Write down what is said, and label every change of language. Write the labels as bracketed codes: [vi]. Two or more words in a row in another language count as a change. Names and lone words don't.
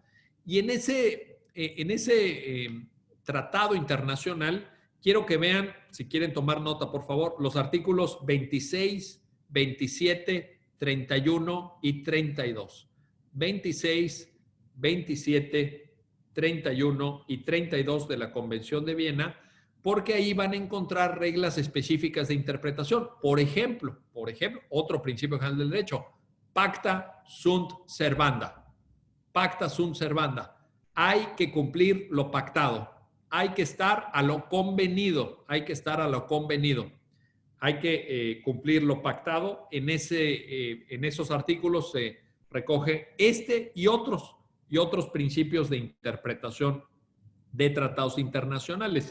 [es] Y en ese tratado internacional, quiero que vean, si quieren tomar nota, por favor, los artículos 26, 27, 31 y 32. 26, 27, 31 y 32 de la Convención de Viena, porque ahí van a encontrar reglas específicas de interpretación. Por ejemplo, otro principio general del derecho, [la] pacta sunt servanda. Pacta sunt servanda. [es] Hay que cumplir lo pactado. Hay que estar a lo convenido. Hay que cumplir lo pactado. En esos artículos se recoge y otros principios de interpretación de tratados internacionales.